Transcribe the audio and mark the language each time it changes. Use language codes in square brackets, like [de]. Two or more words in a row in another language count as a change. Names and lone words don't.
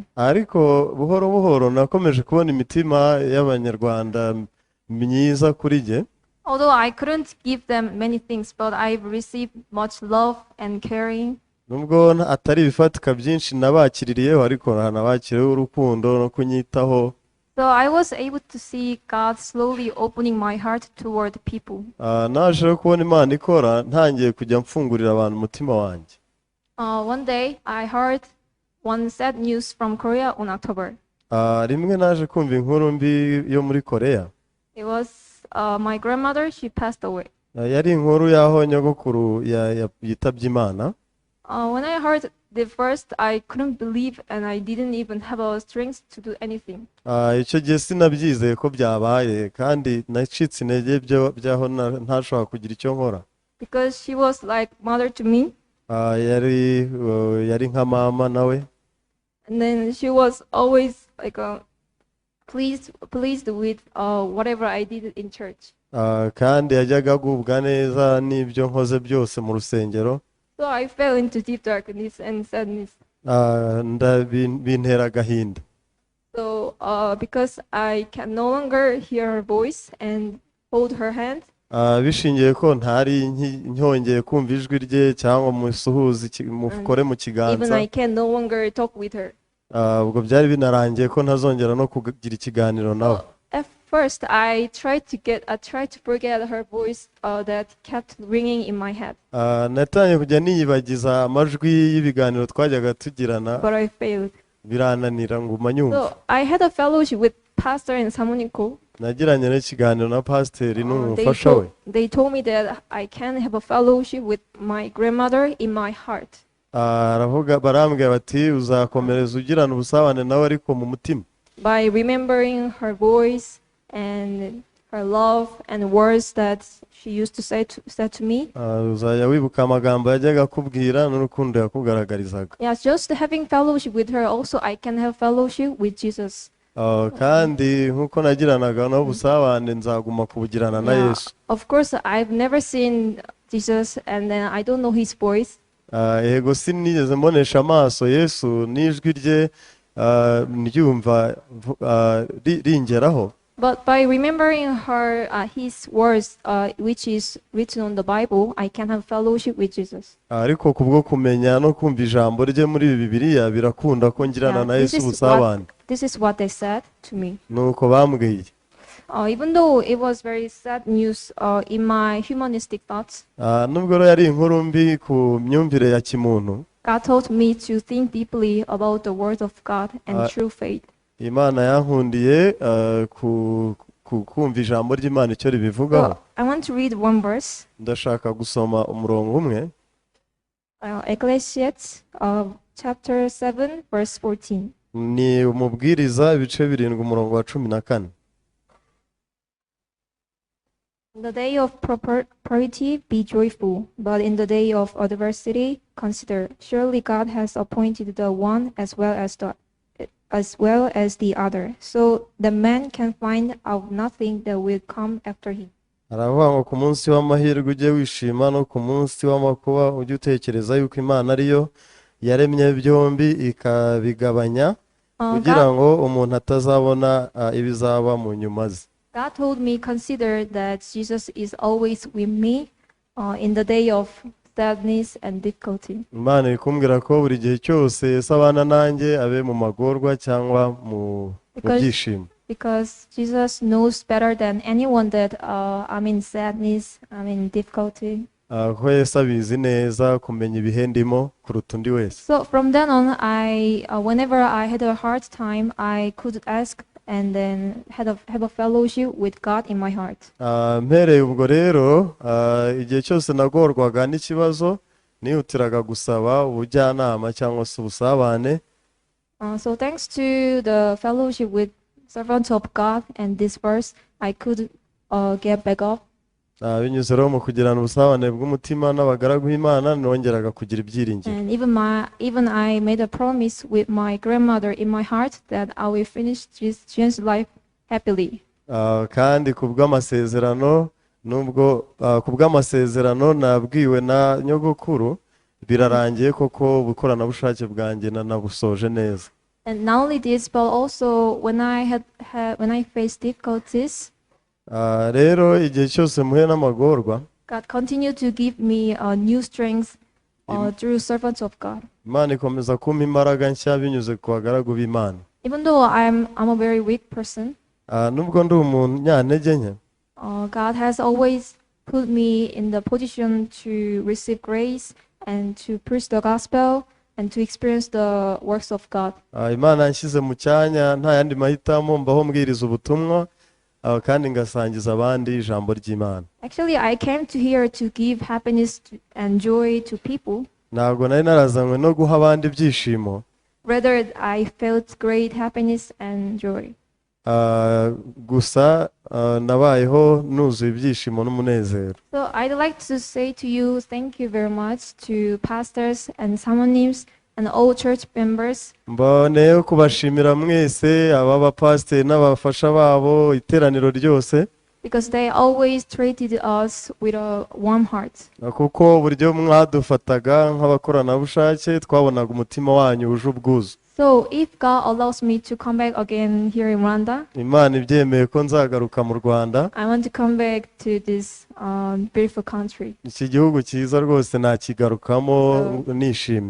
[rw] ariko buhoro buhoro nakomeje kubona imitima y'abanyarwanda myiza kuri jye. [en] Although I couldn't give them many things, but I've received much love and caring. [rw] Nubwo atari ibifatika byinshi nabakiririyeho, ariko nabakiriyeho urukundo no kunyitaho. [en] So I was able to see God slowly opening my heart toward people. [rw] Naje kubona Imana ikora, ntangiye kujya mfungurira abantu umutima wanjye. [en] One day I heard one sad news from Korea on October. [rw] Rimwe naje kumva inkuru mbi yo muri Korea. [en] It was my grandmother, she passed away. [rw] Yari inkuru y'aho nyogokuru yitabye Imana. [en] When I heard the first, I couldn't believe and I didn't even have a strength to do anything. [rw] Icyo gihe sinabyizeye ko byabaye, kandi nacitse intege byaho ntashobora kugira icyo nkora. [en] Because she was like mother to me. [rw] Yari nka mama nawe. [en] And then she was always like pleased with whatever I did in church. [rw] Kandi yajyaga agubwa neza n'ibyo nkoze byose mu rusengero. [en] So I fell into deep darkness and sadness. [rw] Bintera agahinda. [en] So because I can no longer hear her voice and hold her hand. [rw] Bishingiye ko ntari nyongeye kumva ijwi rye cyangwa musuhuze mukore mu kiganza. [en] Even I can no longer talk with her. [rw] Ubwo byari binarangiye ko ntazongera no kugira ikiganiro nawe. [en] At first I tried to forget her voice that kept ringing in my head. [rw] Natangiye kujya niyibagiza amajwi y'ibiganiro twajyaga tugirana. [en] But I failed. [rw] Birananira nguma nyumva. [en] So I had a fellowship with pastor and Samuniko. [rw] Nagiranye n'ikiganiro na pasiteri n'umufasha we. [en] They told me that I can have a fellowship with my grandmother in my heart. [rw] Barambwira bati uzakomereza ugirana ubusabane nawe ariko mu mutima. [en] By remembering her voice and her love and words that she used to say to me. [rw] Uzajya wibuka amagambo yajyaga akubwira n'urukundo yakugaragarizaga. [en] Yes, just having fellowship with her, also I can have fellowship with Jesus. [rw] Kandi nkuko nagiranaga no busabane nzaguma kubugirana na Yesu. [en] Of course, I've never seen Jesus and then I don't know his voice. [rw] Yego sinigeze mbonesha amaso Yesu n'ijwi rye ndyumva ringeraho. [en] But by remembering his words, which is written on the Bible, I can have fellowship with Jesus. [rw] Ariko kubwo kumenya no kumva ijambo rye muri Bibiliya birakunda ko ngirana na Yesu busabane. [en] This is what they said to me. [rw] Nuko bambwiye. [en] Even though it was very sad news in my humanistic thoughts. [rw] Nubwo yari inkuru mbi ku myumvire ya kimuntu. [en] God taught me to think deeply about the word of God and true faith. [rw] Imana yankundiye kumva ijambo ry'Imana icyo ribivugaho. [en] I want to read one verse. [rw] Ndashaka gusoma umurongo umwe. [en] Ecclesiastes chapter 7 verse 14. [rw] Ni umubwiriza ibice 7 umurongo wa 14. [en] In the day of prosperity be joyful, but in the day of adversity consider, surely God has appointed the one as well as the other, so the man can find out nothing that will come after him. [rw] Aravuga ngo ku munsi w'amahirwe ujye wishima, no ku munsi w'amakuba ujye utekereza yuko Imana ariyo yaremye byombi ikabigabanya, kugira ngo umuntu atazabona ibizaba mu nyuma ze. [en] God told me, consider that Jesus is always with me in the day of sadness and difficulty. [rw] Imana ikumbwira ko buri gihe cyose sabana nanjye, abe mu magorwa cyangwa mu byishimo. [en] Because Jesus knows better than anyone that I'm in sadness, I'm in difficulty. [rw] Ko Yesu abizi neza kumenya ibihe ndimo kuruta undi wese. [en] So from then on, whenever I had a hard time, I could ask and then have a fellowship with God in my heart. [rw] Mpereye ubwo rero igihe cyose nagorwaga n'ikibazo nihutiraga gusaba ubujyanama cyangwa se ubusabane. [en] So thanks to the fellowship with servants of God and this verse, I could get back up. [rw] Binyuze rero mu kugirana ubusabane bw'umutima n'abagaragu b'Imana nongeraga kugira ibyiringiro. [en] And even I made a promise with my grandmother in my heart that I will finish this life happily. [rw] Kandi kubw'amasezerano nubwo ku bw'amasezerano nabwiwe na nyogokuru birarangiye koko ubukoranabushake bwanjye nabusoje neza. [en] And not only this, but also when I faced difficulties, [rw] rero igihe cyose muhe n'amagorwa [en] God continued to give me a new strength through servants of God. [rw] Imana ikomeza kumpa imbaraga nshya binyuze ku bagaragu b'Imana. [en] Even though I'm a very weak person, [rw] nubwo ndi umunyantege nke, [en] God has always put me in the position to receive grace and to preach the gospel and to experience the works of God. [rw] Imana yanshyize mu cyanya nta yandi mahitamo mbaho mbwiriza ubutumwa kandi ngasangiza abandi ijambo ry'Imana. [en] Actually, I came to here to give happiness and joy to people. [rw] Ntabwo nari narazanywe no guha abandi ibyishimo. [en] Rather, I felt great happiness and joy. [rw] Gusa nabayeho nuzuye ibyishimo n'umunezero. [en] So I'd like to say to you, thank you very much to pastors and samonim and all church members. [rw] Mboneye kubashimira mwese aba bapasiteri n'abafasha babo iteraniro ryose. [en] Because they always treated us with a warm heart. [rw] Kuko uburyo mwadufataga nk'abakoranabushake twabonaga umutima wanyu wuje ubwuzu. [en] So if God allows me to come back again here in Rwanda, [rw] Imana ibyemeye ko nzagaruka mu Rwanda, [en] I want to come back to this beautiful country. [rw] Iki gihugu cyiza rwose nakigarukamo nishimye.